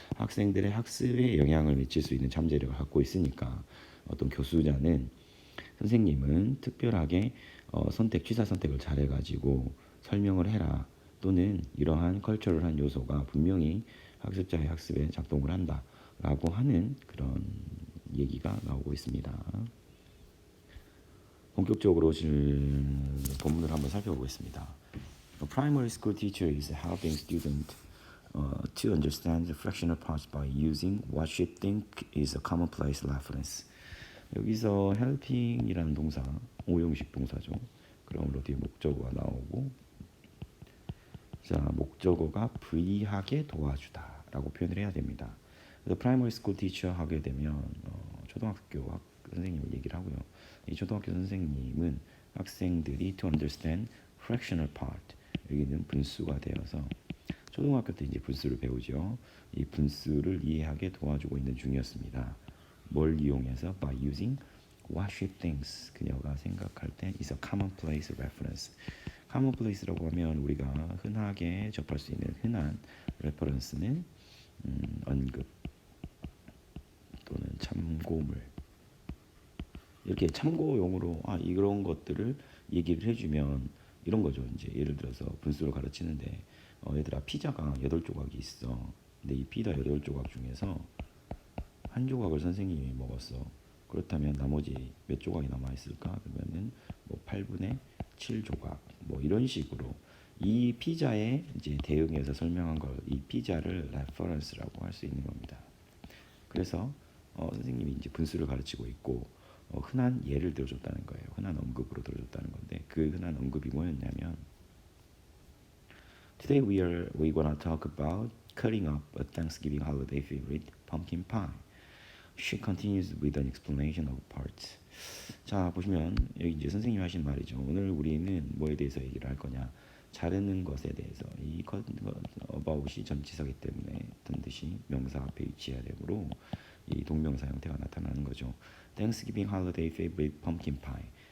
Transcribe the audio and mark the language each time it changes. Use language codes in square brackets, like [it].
[ko] 학생들의 학습에 영향을 미칠 수 있는 잠재력을 갖고 있으니까 어떤 교수자는 선생님은 특별하게 취사 선택을 잘해가지고 설명을 해라. 또는 이러한 컬처럴한 요소가 분명히 학습자의 학습에 작동을 한다라고 하는 그런 얘기가 나오고 있습니다. 본격적으로 본문을 한번 살펴보겠습니다. [en] A primary school teacher is helping students to understand the fractional parts by using what she thinks is a commonplace reference. [ko] 여기서 helping이라는 동사, 오형식 동사죠. 그러므로 뒤에 목적어가 나오고, 자, 목적어가 불이하게 도와주다라고 표현을 해야 됩니다. 그래서 primary school teacher 하게 되면 초등학교 선생님을 얘기를 하고요. 이 초등학교 선생님은 학생들이 [en] to understand fractional part, [ko] 여기는 분수가 되어서 초등학교 때 이제 분수를 배우죠. 이 분수를 이해하게 도와주고 있는 중이었습니다. 뭘 이용해서? [en] By using what she thinks, [ko] 그녀가 생각할 때 [en] is a commonplace reference. [ko] commonplace라고 하면 우리가 흔하게 접할 수 있는 흔한 reference는 언급 또는 참고물, 이렇게 참고용으로 이런 것들을 얘기를 해주면 이런 거죠. 이제 예를 들어서 분수를 가르치는데 얘들아, 피자가 8조각이 있어. 근데 이 피자 8조각 중에서 한 조각을 선생님이 먹었어. 그렇다면 나머지 몇 조각이 남아있을까? 그러면은 8분의 7조각, 이런 식으로 이 피자에 이제 대응해서 설명한 걸, 이 피자를 레퍼런스라고 할 수 있는 겁니다. 그래서 선생님이 이제 분수를 가르치고 있고 흔한 예를 들어줬다는 거예요. 흔한 언급으로 들어줬다는 건데, 그 흔한 언급이 뭐였냐면 [en] Today we gonna talk about cutting up a Thanksgiving holiday favorite, pumpkin pie. She continues with an explanation of parts. [ko] 자, 보시면 여기 이제 선생님이 하신 말이죠. 오늘 우리는 뭐에 대해서 얘기를 할 거냐? 자르는 것에 대해서. 이 about이 전치사기 때문에 어떤 뜻이 명사 앞에 위치해야 되므로 이 동명사 형태가 나타나는 거죠. [en] Thanksgiving holiday favorite pumpkin pie.